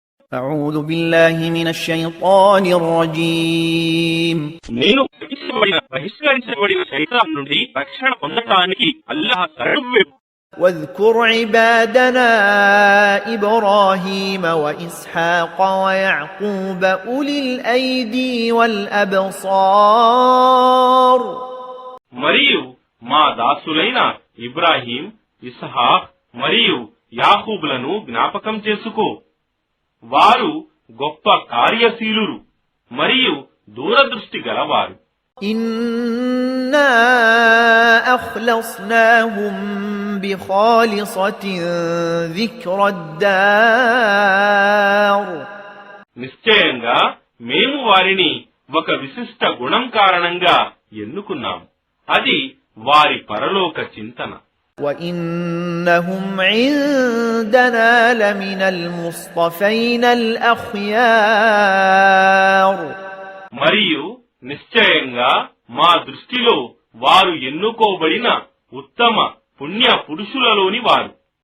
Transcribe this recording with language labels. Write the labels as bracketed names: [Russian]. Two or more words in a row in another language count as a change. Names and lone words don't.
[Arabic] أعوذ بالله من الشيطان الرجيم [Telugu] నేను బహిష్కరించబడిన శైతాన్ నుండి రక్షణ పొందడానికి అల్లాహ్ శరణు. [Arabic] واذكر عبادنا إبراهيم وإسحاق ويعقوب أولي الأيدي والأبصار [Telugu] మరియు మా దాసులైన ఇబ్రాహీం, ఇస్హాక్ మరియు యాకూబులను జ్ఞాపకం చేసుకో. వారు గొప్ప కార్యశీలురు మరియు దూరదృష్టి గలవారు. [Arabic] إنا أخلصناهم بخالصة ذكر الدار [Telugu] నిశ్చయంగా మేము వారిని ఒక విశిష్ట గుణం కారణంగా ఎన్నుకున్నాం, అది వారి పరలోక చింతన. [Arabic] وإنهم عندنا لمن المصطفين الأخيار [Telugu] మరియు నిశ్చయంగా మా దృష్టిలో వారు ఎన్నుకోబడిన ఉత్తమ పుణ్య పురుషులలోని వారు.